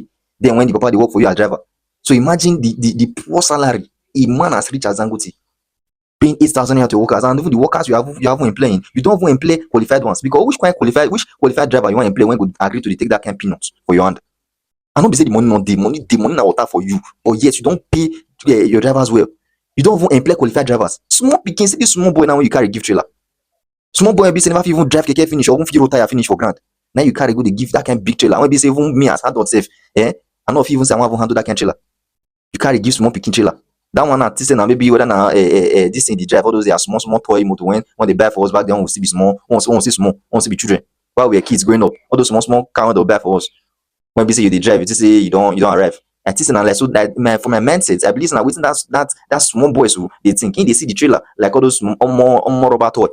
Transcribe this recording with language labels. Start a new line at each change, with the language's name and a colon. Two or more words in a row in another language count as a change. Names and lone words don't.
Nigerian Pidgin: Then when the papa dey work for you as driver, so imagine the poor salary a man as rich as Dangote paying 8,000 naira to workers, and even the workers you have employing, you don't even employ qualified ones, because which qualified driver you want employ when go agree to take that kind of peanuts for your hand? I don't be say the money not dey, money na water for you, but yet you don't pay your drivers well. You don't even employ qualified drivers. Small pikin, see this small boy now when you carry give trailer. Small boy be say never fit even drive keke finish or even fit road tire finish for ground. Now you carry go dey give that kind big trailer. When be say even me as adult sef, I no fit even say I wan even handle that kind trailer. You carry give small pikin trailer. That one na say na maybe whether na this thing the drive, all those they are small toy motor when they buy for us back then, we still be small, we still small, we still be children. While we were kids growing up, all those small car they buy for us. When we say you dey drive, you just say you don't arrive. And this na like, so that for my mindset, I believe na within that small boys who they think in they see the trailer like all those more rubber toy.